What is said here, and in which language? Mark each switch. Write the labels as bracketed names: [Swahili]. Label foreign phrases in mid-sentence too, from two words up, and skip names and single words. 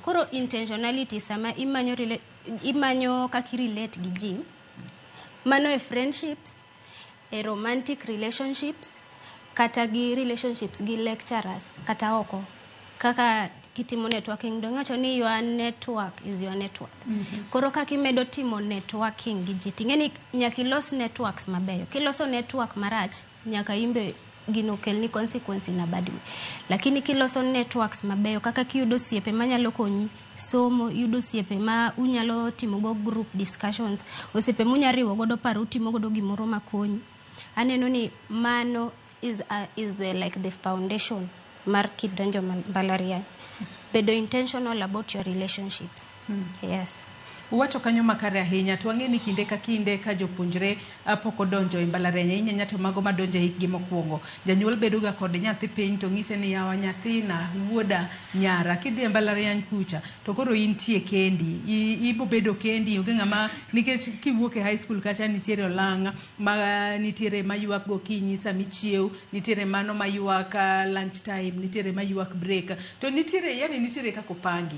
[Luo (Kenya and Tanzania)] Koro intentionality sama imanyo kaki relate gi ji, mano e friendships, e [English] romantic relationships, [Luo (Kenya and Tanzania)] kata gi relationships gi lecturers kata oko kaka kitimo networking donga choni [English] your network is your network. [Luo (Kenya and Tanzania)] Koro kaka imedo timo networking gi ji tingeni nyaka ilos networks mabeyo. Kiloso network marach nyaka imbe gino kelni consequence na [English] bad way. [Luo (Kenya and Tanzania)] Lakini kiloso networks mabeyo kaka kiyudo osiepe manyalo konyi somo, yudo osiepe ma unyalo timo go [English] group discussions, [Luo (Kenya and Tanzania)] osiepe munyariwo godo paro utimo godo gimoro makonyi. Aneno ni mano [English] is the foundation [Luo (Kenya and Tanzania)] mar kidonjo mbalariany. Bedo [English] intentional about your relationships. Yes. [Luo (Kenya and Tanzania)] Uwacho kanyo makare ahinya to ang'e ni kinde ka kinde ka jopuonjre pok odonjo e mbalariany ahinya nyato mago madonjo hikgi mokwongo. Janyuol bedo ga kod nyathi piny to ng'ise ni yawa nyathina wuoda nyara kidhi e mbalariany kucha to koro intie kendi ibo bedo kendi onge ng'ama nikech kiwuok e [English] high school [Luo (Kenya and Tanzania)] kacha nitiere olang' nitiere mayuak gokinyi sami chiew, nitiere mano mayuak [English] lunch time, [Luo (Kenya and Tanzania)] nitiere mayuak break to nitiere kako pangi.